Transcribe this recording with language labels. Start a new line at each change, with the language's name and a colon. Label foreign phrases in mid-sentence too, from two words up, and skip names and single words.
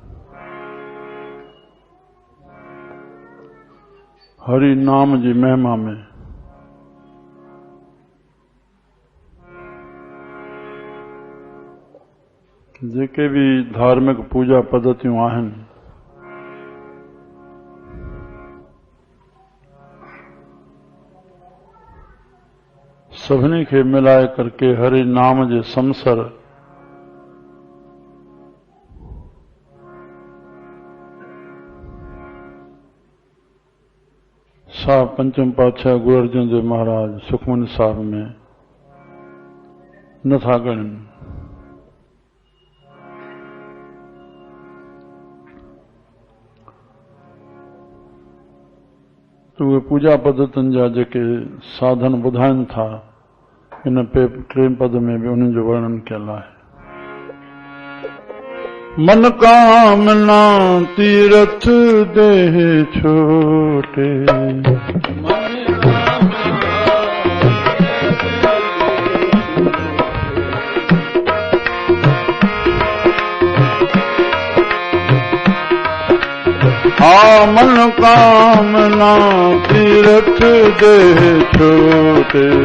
Sindhi: हरि नाम जी महिमा में जेके भी धार्मिक पूजा पद्धतियों आहिनि सभिनी खे मिलाए करके हरि नाम जे समसर साहब पंचम पातशाह गुरु अर्जन देव महाराज सुखमनी साहब में नथा ॻणनि। तो उहे पूजा पद्धतियुनि जा जेके साधन ॿुधाइनि था इन टे पद में भी उन्हें जो वर्णन कयल आहे।
Punjabi: ਮਨ ਕਾਮਨਾ ਤੀਰਥ ਦੇਹ ਛੋਟੇ ਮਨ ਕਾਮਨਾ ਤੀਰਥ ਦੇਹ ਛੋਟੇ